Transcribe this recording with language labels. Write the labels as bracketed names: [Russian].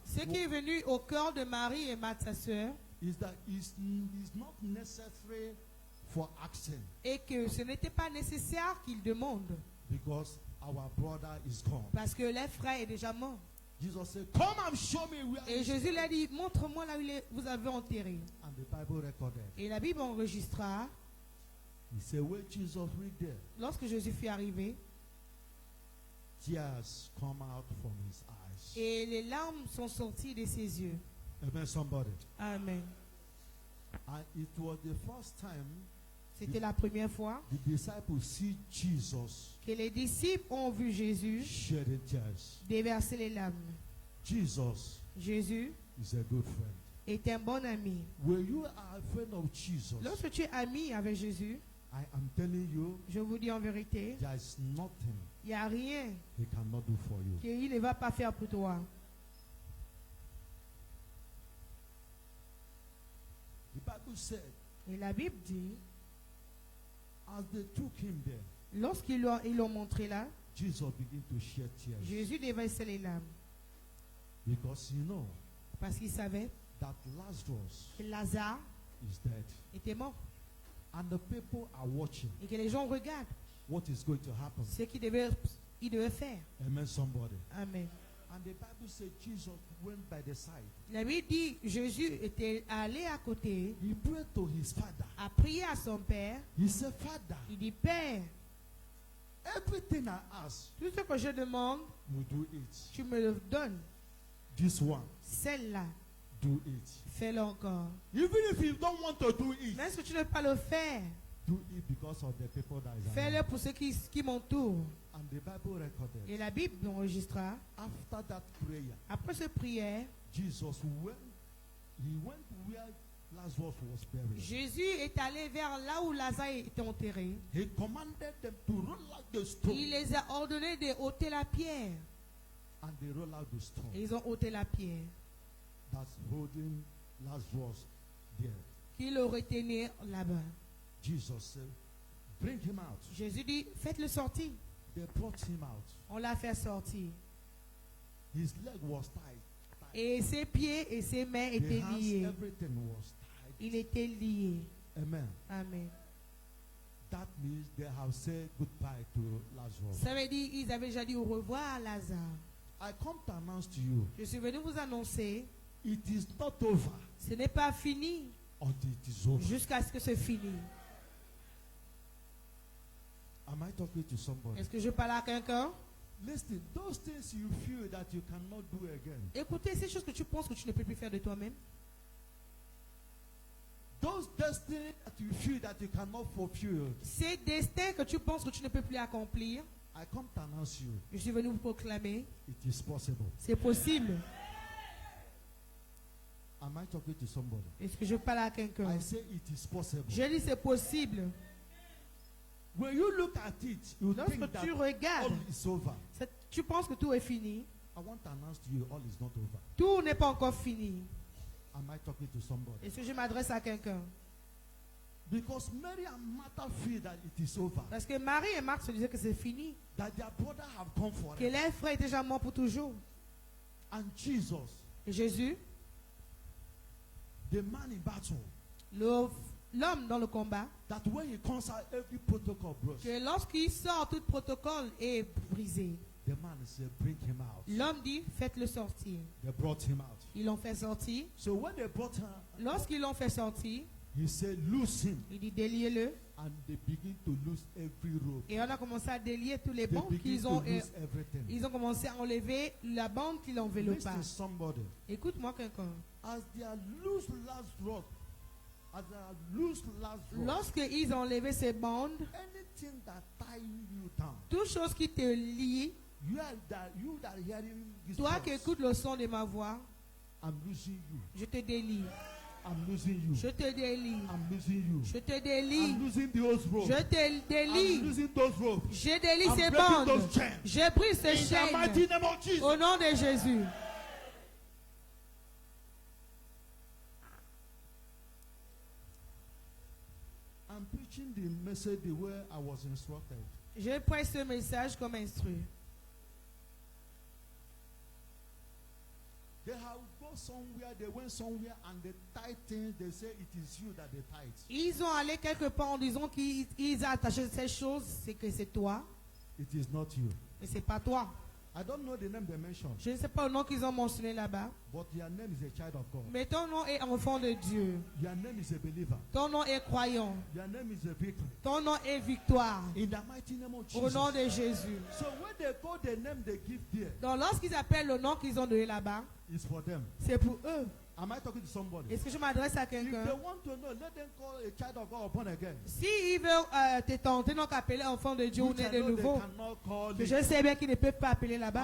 [French] Ce qui est venu au cœur de Marie et Marthe, sa sœur, [English] is that it's not necessary for asking [French] et que ce n'était pas nécessaire qu'ils demandent. [English] because our brother is gone. [French] Parce que leur frère est déjà mort. [English] Jesus said, come and show me where [French] Et [English] he [French] Jésus [English] is." [French] leur dit, montre-moi là où vous avez enterré. [English] And the Bible recorded [French] Et la Bible enregistra [English] He said, when Jesus reached there, [French] Lorsque Jésus fut arrivé, [English] tears come out from his eyes. [French] et les larmes sont sorties de ses yeux. [English] Amen, somebody. [French] Amen. [English] And it was the first time [French] C'était la première fois [English] the disciples see Jesus [French] que les disciples ont vu Jésus [English] shedding tears. [French] déverser les larmes. [English] Jesus [French] Jésus [English] is a good friend. [French] est un bon ami. [English] When you are a friend of Jesus, [French] Lorsque tu es ami avec Jésus, [English] I am telling you, [French] je vous dis en vérité, [English] there is nothing [French] il n'y a rien [English] he cannot do for you. [French] qu'il ne va pas faire pour toi. [English] The Bible said, [French] Et la Bible dit, [English] as they took him there, [French] lorsqu'ils l'ont montré là, [English] Jesus began to shed tears. [French] Jésus déversait les larmes. [English] Because you know [French] Parce qu'il savait [English] that Lazarus [French] que Lazare [English] is dead. [French] était mort. [English] And the people are watching [French] Et que les gens regardent [English] what is going to happen. [French] ce qu'il devait faire. [English] Amen, somebody. [French] Amen. [English] And the Bible said Jesus went by the side. [French] La Bible dit, Jésus était allé à côté, [English] He prayed to his father. [French] a prié à son père. [English] He said, Father, [French] Il dit, Père, [English] everything I ask, [French] tout ce que je demande, [English] you do it. [French] tu me le donnes. [English] This one, [French] Celle-là, [English] do it. [French] fais-le encore. [English] Even if you don't want to do it, [French] Même si tu ne veux pas le faire, [English] do it because of the people that is [French] fais-le [English] around. [French] pour ceux qui m'entourent. [English] And the Bible recorded. [French] Et la Bible enregistra. [English] After that prayer, [French] Après cette prière, [English] Jesus went. He went where Lazarus was buried. [French] Jésus est allé vers là où Lazare était enterré. [English] He commanded them to roll out the stone, [French] Il les a ordonné de ôter la pierre. [English] and they roll out the stone [French] Et ils ont ôté la pierre. [English] that's holding Lazarus there. [French] Qui le retenait là-bas. [English] Jesus said, "Bring him out." [French] Jésus dit, faites-le sortir. [English] They brought him out. [French] On l'a fait sortir. [English] His leg was tied. [French] Et ses pieds et ses mains [English] The [French] étaient [English] hands, [French] liés. [English] everything was tied. [French] Il était lié. [English] Amen. [French] Amen. [English] That means they have said goodbye to Lazarus. [French] Ça veut dire qu'ils avaient déjà dit au revoir à Lazare. [English] I come to announce to you, [French] Je suis venu vous annoncer, [English] it is not over [French] ce n'est pas fini [English] until it is over. [French] jusqu'à ce que c'est fini. [English] Am I talking to somebody? [French] Est-ce que je parle à quelqu'un? [English] Listen, those things you feel that you cannot do again, [French] Écoutez, ces choses que tu penses que tu ne peux plus faire de toi-même, [English] those destinies that you feel that you cannot fulfill, [French] ces destins que tu penses que tu ne peux plus accomplir, [English] I come to announce you, [French] je suis venu vous proclamer, [English] it is possible. [French] c'est possible. [English] Am I talking to somebody? [French] Est-ce que je parle à quelqu'un? [English] I say it is possible. [French] Je dis c'est possible. [English] When you look at it, you think [French] Lorsque [English] that [French] tu [English] all [French] regardes, [English] is over. [French] tu penses que tout est fini. [English] I want to announce to you, all is not over. [French] Tout n'est pas encore fini. [English] Am I talking to somebody? [French] Est-ce que je m'adresse à quelqu'un? [English] Because Mary and Martha feel that it is over. [French] Parce que Marie et Marthe se disaient que c'est fini. [English] That their brother have come for [French] Que [English] them. [French] leurs frères étaient déjà morts pour toujours. [English] And Jesus, [French] Et Jésus, [English] the man in battle, [French] l'homme dans le combat, [English] that when he comes out, every protocol breaks. [French] que lorsqu'il sort, tout protocole est brisé. [English] The man said, bring him out. [French] L'homme dit, faites-le sortir. [English] They brought him out. [French] Ils l'ont fait sortir. [English] So when they brought him, [French] Lorsqu'ils l'ont fait sortir, [English] he said, loose him. [French] il dit, déliez-le. [English] And they begin to lose every rope. [French] Et on a commencé à délier tous les [English] They [French] bandes [English] begin [French] qu'ils [English] to [French] ont. [English] lose everything. [French] Ils ont commencé à enlever la bande qui l'enveloppait. [English] Listen, somebody. [French] Écoute-moi quelqu'un. [English] As they are loose last rope, as they are loose last rope, [French] Lorsqu'ils ont enlevé ces bandes, [English] anything that tie you down, [French] toute chose qui te lie, [English] you that hearing this [French] toi qui [English] voice, [French] écoutes le son de ma voix, [English] I'm losing you. [French] je te délie. [English] I'm losing you. [French] Je te délie. [English] I'm losing you. [French] Je te délie. [English] I'm losing those ropes. [French] Je te [English] I'm [French] délie. [English] losing those ropes. [French] Je délie [English] I'm [French] ces [English] breaking [French] bandes. [English] those chains. [French] Je brise ces [English] In the mighty [French] chaînes. [English] name of Jesus. [French] Au nom de Jésus. [English] I'm preaching the message the way I was instructed. [French] Je prêche ce message comme instru. [English] They have go somewhere, they went somewhere, and they tied things. They say it is you that they tied. [French] Ils ont allé quelque part en disant qu'ils ont attaché ces choses, c'est que c'est toi, [English] It is not you. [French] mais c'est pas toi. [English] I don't know the name they mentioned, [French] Je ne sais pas le nom qu'ils ont mentionné là-bas. [English] but your name is a child of God. [French] Mais ton nom est enfant de Dieu. [English] Your name is a believer. [French] Ton nom est croyant. [English] Your name is a victory. [French] Ton nom est victoire. [English] In the mighty name of [French] Au nom [English] Jesus. [French] de Jésus. [English] So when they call the name they give there, [French] Donc lorsqu'ils appellent le nom qu'ils ont donné là-bas, [English] it's for them. [French] c'est pour eux. [English] Am I talking to somebody? [French] Est-ce que je m'adresse à [English] If they [French] quelqu'un? [English] want to know, let them call a child of God born again. [French] Si ils veulent te tenter, donc appeler enfant de Dieu ou [English] Which [French] né [English] I [French] de [English] know they [French] nouveau, [English] cannot call [French] que [English] it. [French] je sais bien qu'ils ne peuvent pas appeler là-bas.